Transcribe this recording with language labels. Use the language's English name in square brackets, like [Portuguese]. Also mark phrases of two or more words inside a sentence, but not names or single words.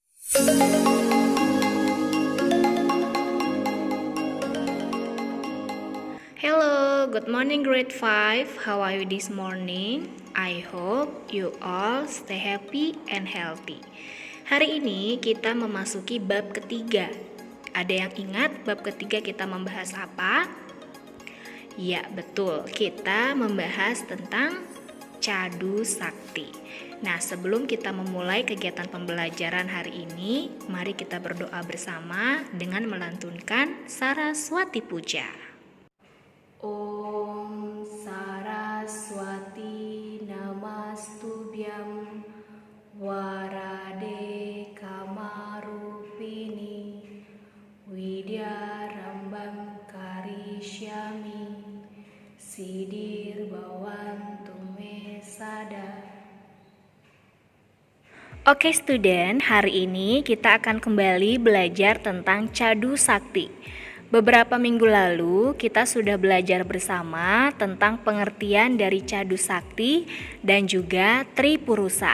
[English] Hello, good morning grade 5. How are you this morning? I hope you all stay happy and healthy. [Indonesian] Hari ini kita memasuki bab ketiga. Ada yang ingat bab ketiga kita membahas apa? Ya, betul. Kita membahas tentang Cadu Sakti. Nah, sebelum kita memulai kegiatan pembelajaran hari ini, mari kita berdoa bersama dengan melantunkan Saraswati Puja. [Sanskrit] Om Saraswati Namastubhyam Warade Kamarupini Widyarambam Karishyami Sidir Bhavantu Me Sada. [Indonesian] Oke student, hari ini kita akan kembali belajar tentang Cadu Sakti. Beberapa minggu lalu kita sudah belajar bersama tentang pengertian dari Cadu Sakti dan juga Tripurusa.